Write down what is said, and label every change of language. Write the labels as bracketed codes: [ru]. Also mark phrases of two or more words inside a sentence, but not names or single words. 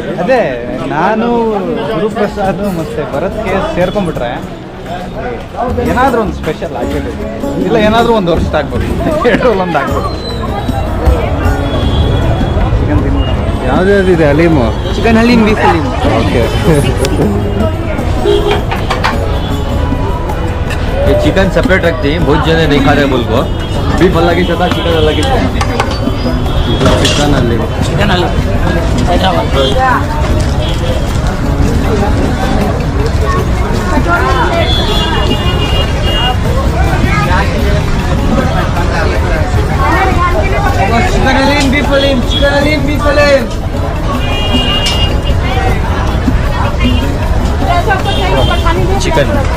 [kn] ಅದೇ ನಾನು ಗುರುಪ್ರಸಾದ್ ಮತ್ತೆ ಭರತ್ಗೆ ಸೇರ್ಕೊಂಡ್ಬಿಟ್ರೆ ಏನಾದರೂ ಒಂದು ಸ್ಪೆಷಲ್ ಆಗಿರ್ಬೇಕು, ಇಲ್ಲ ಏನಾದರೂ ಒಂದು ವರ್ಷ ಆಗ್ಬೋದು, ಎರಡರಲ್ಲಿ ಒಂದು ಆಗ್ಬೋದು. ಚಿಕನ್ ತಿನ್ಬಿಡ. ಯಾವ್ದಾವ್ದಿದೆ ಅಲೀಮು? ಚಿಕನ್ ಹಲೀಮ್, ಬೀಫ್ ಹಲೀಮ್. ಓಕೆ. [hi] ये चिकन सेपरेट रखते हैं, बहुत जने नहीं खा रहे बोल को. बीफ अलग ही था, चिकन अलग ही था. [kn] ಚಿಕನ್ ಅಲ್ಲಿ [hi] चिकन अलग हैदराबाद. [kn] ಚಿಕನ್ ಹಲೀಮ್, ಬೀಫ್ ಹಲೀಮ್, ಚಿಕನ್ ಹಲೀಮ್, ಬೀಫ್ ಹಲೀಮ್. [hi] चिकन